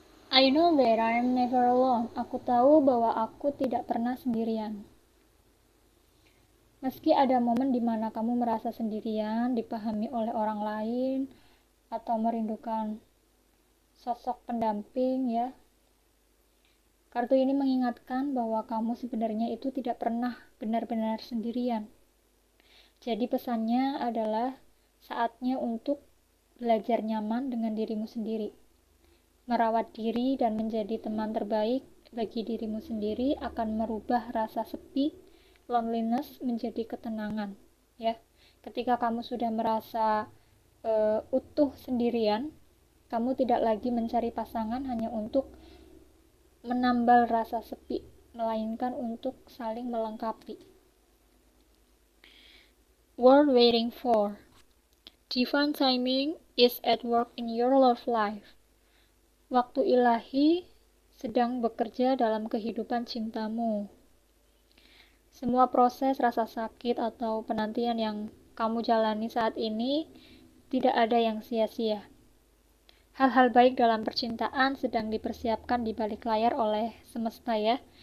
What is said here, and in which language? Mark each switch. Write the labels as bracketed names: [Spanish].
[English] I know that I'm never alone. [Indonesian] Aku tahu bahwa aku tidak pernah sendirian. Meski ada momen di mana kamu merasa sendirian, dipahami oleh orang lain, atau merindukan sosok pendamping ya. Kartu ini mengingatkan bahwa kamu sebenarnya itu tidak pernah benar-benar sendirian. Jadi pesannya adalah saatnya untuk belajar nyaman dengan dirimu sendiri. Merawat diri dan menjadi teman terbaik bagi dirimu sendiri akan merubah rasa sepi, loneliness menjadi ketenangan ya. Ketika kamu sudah merasa utuh sendirian, kamu tidak lagi mencari pasangan hanya untuk menambal rasa sepi, melainkan untuk saling melengkapi. [English] Worth waiting for. Divine timing is at work in your love life. [Indonesian] Waktu ilahi sedang bekerja dalam kehidupan cintamu. Semua proses rasa sakit atau penantian yang kamu jalani saat ini tidak ada yang sia-sia. Hal-hal baik dalam percintaan sedang dipersiapkan di balik layar oleh semesta ya.